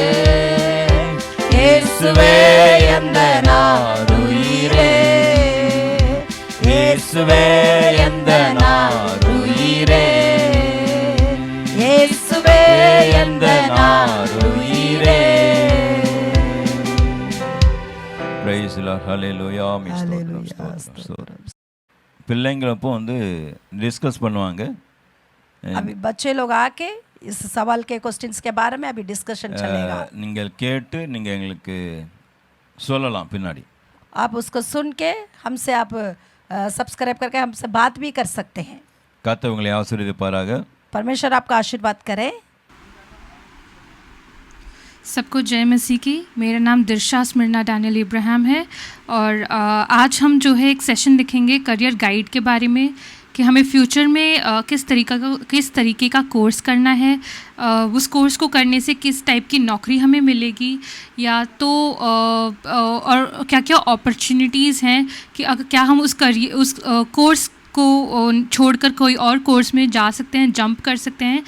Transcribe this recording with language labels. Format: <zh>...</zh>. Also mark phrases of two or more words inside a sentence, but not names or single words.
<ta>இயேசுவே எந்த நாருயிரே, இயேசுவே எந்த நாருயிரே, இயேசுவே எந்த நாருயிரே.</ta> <en>Praise the Lord. Hallelujah.</en> <ta>பிள்ளைங்களப்போ வந்து டிஸ்கஸ் பண்ணுவாங்க.</ta> <hi>अभी बच्चे लोग आके इस सवाल के क्वेश्चंस के बारे में अभी डिस्कशन चलेगा.</hi> <ta>நீங்கள் கேட்டு நீங்கள் எங்களுக்கு சொல்லலாம் பின்னாடி.</ta> <hi>आप उसको सुन के हमसे आप सब्सक्राइब करके हमसे बात भी कर सकते हैं.</hi> <ta>கர்த்தர் உங்களை ஆசீர்வதிப்பாராக.</ta> <hi>परमेश्वर आपका आशीर्वाद करे. सबको जय मसीह की। मेरा नाम दिर्शा स्मिरना डैनियल इब्राहिम है और आज हम जो है एक सेशन देखेंगे</hi> <en>career guide</en> <hi>के बारे में कि हमें फ्यूचर में किस तरीके का कोर्स करना है, उस कोर्स को करने से किस टाइप की नौकरी हमें मिलेगी, या तो और क्या क्या अपॉर्चुनिटीज़ हैं कि अगर क्या हम उस कोर्स को छोड़कर कोई और कोर्स में जा सकते हैं, जंप कर सकते हैं।</hi>